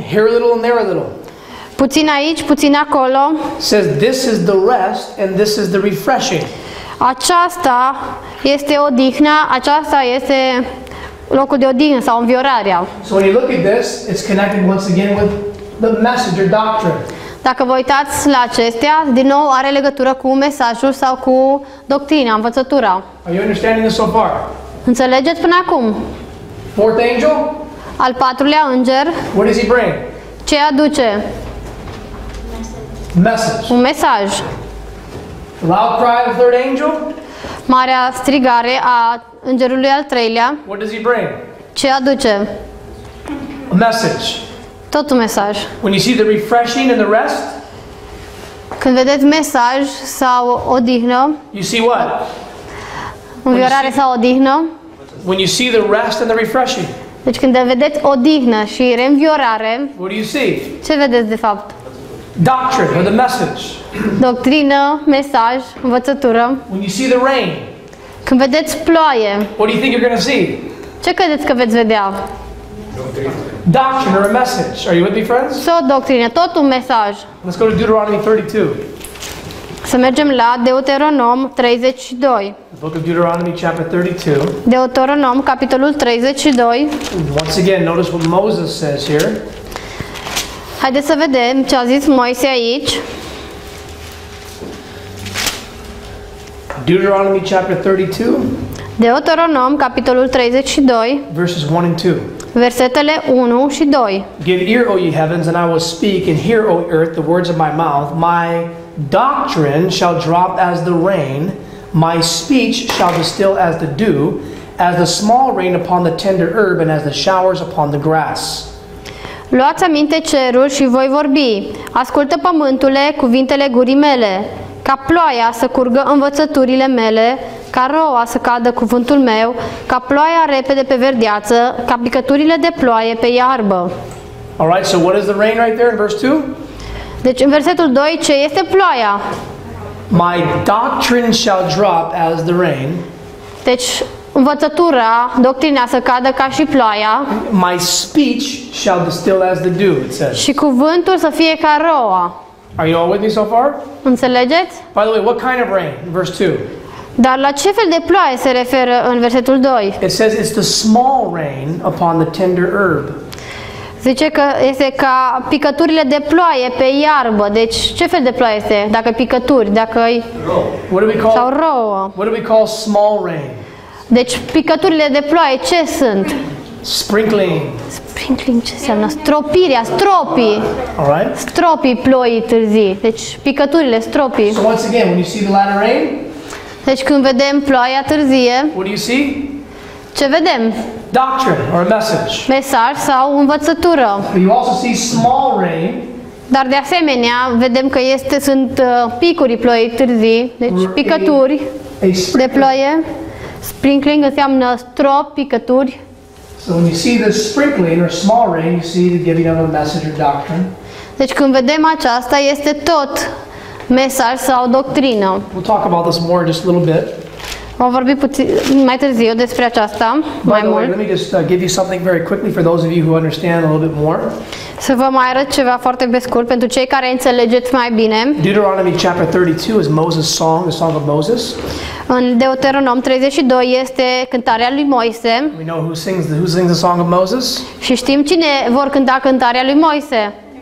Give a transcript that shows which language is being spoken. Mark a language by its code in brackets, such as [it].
[en] Here a little and there a little. [ro] Puțin aici, puțin acolo. [en] Says this is the rest and this is the refreshing. [ro] Aceasta este odihna, aceasta este locul de odihnă sau înviorarea. [en] So when you look at this, it's connected once again with the message or doctrine. [ro] Dacă vă uitați la acestea, din nou are legătură cu mesajul sau cu doctrina, învățătura. [en] Are you understanding this so far? [ro] Înțelegeți până acum? [en] Fourth angel, [ro] Al patrulea înger, [en] what does he bring? [ro] ce aduce? [en] Message. [ro] Un mesaj. [en] The loud cry of the third angel, [ro] Marea strigare a îngerului al treilea, [en] what does he bring? [ro] ce aduce? [en] A message. [ro] Tot un mesaj. [en] When you see the refreshing and the rest, [ro] Când vedeți mesaj sau odihnă, [en] you see what? [ro] înviorare sau odihnă, [en] When you see the rest and the refreshing, [ro] deci când vedeți odihnă și reînviorare, [en] what do you see? [ro] ce vedeți de fapt? [en] Doctrine or the message. [ro] Doctrină, mesaj, învățătură. [en] When you see the rain, [ro] Când vedeți ploaie, [en] what do you think you're going to see? [ro] ce credeți că veți vedea? [en] Doctrine or a message. Are you with me, friends? [ro] Să o doctrină, tot un mesaj. [en] Let's go to Deuteronomy 32. [ro] Să mergem la Deuteronom 32. [en] The book of Deuteronomy, chapter 32. [ro] Deuteronom, capitolul 32. [en] Once again, notice what Moses says here. [ro] Haideți să vedem ce a zis Moise aici. [en] Deuteronomy, chapter 32, [ro] Deuteronom, capitolul 32, [en] verses 1 and 2. [ro] versetele 1 și 2. [en] Give ear, O ye heavens, and I will speak, and hear, O earth, the words of my mouth. My doctrine shall drop as the rain, my speech shall distill as the dew, as the small rain upon the tender herb, and as the showers upon the grass. [ro] Luați aminte cerul și voi vorbi. Ascultă pământule cuvintele gurii mele. Ca ploaia să curgă învățăturile mele, ca roa să cadă cuvântul meu, ca ploaia repede pe verdeață, ca picăturile de ploaie pe iarbă. [en] All right, so what is the rain right there in verse 2? [ro] Deci în versetul 2, ce este ploaia? [en] My doctrine shall drop as the rain, [ro] Deci învățătura, doctrina să cadă ca și ploaia [en] my speech shall distill as the dew, it says. [ro] și cuvântul să fie ca roa. [en] Are you all with me so far? [ro] Înțelegeți? [en] By the way, what kind of rain? In verse 2. [ro] Dar la ce fel de ploaie se referă în versetul 2? [en] It says it's the small rain upon the tender herb. [ro] Zice că este ca picăturile de ploaie pe iarbă. Deci ce fel de ploaie este? Dacă picături, dacă e [en] What do we call [ro] sau rouă. [en] What do we call small rain? [ro] Deci picăturile de ploaie ce sunt? [en] Sprinkling. [ro] Sprinkling ce înseamnă? Stropirea, stropii. [en] All right? [ro] Stropii ploii târzii. Deci picăturile, stropii. [en] So once again, when you see the latter rain, [ro] Deci când vedem ploaia târzie, [en] what do you see? [ro] ce vedem? [en] Doctrine or a message. [ro] Mesaj sau învățătură. [en] But you also see small rain, [ro] Dar de asemenea vedem că sunt picuri ploii târzii, deci picături [en] a [ro] de [en] sprinkling. [ro] ploaie. Sprinkling înseamnă strop, picături. [en] So when you see the sprinkling or small rain, you see the giving of a message or doctrine. [ro] Deci când vedem aceasta este tot mesaj sau doctrină. [en] We'll talk about this more in just a little bit. [ro] Vom vorbi puțin mai târziu despre aceasta, [en] By [ro] mai [en] the way, [ro] mult. [en] let me just give you something very quickly for those of you who understand a little bit more. [ro] Să vă mai arăt ceva foarte pe scurt pentru cei care înțelegeți mai bine. [en] Deuteronomy chapter 32 is Moses' song, the song of Moses. [ro] În Deuteronom 32 este cântarea lui Moise [en] We know who sings the song of Moses? [ro] și știm cine vor cânta cântarea lui Moise.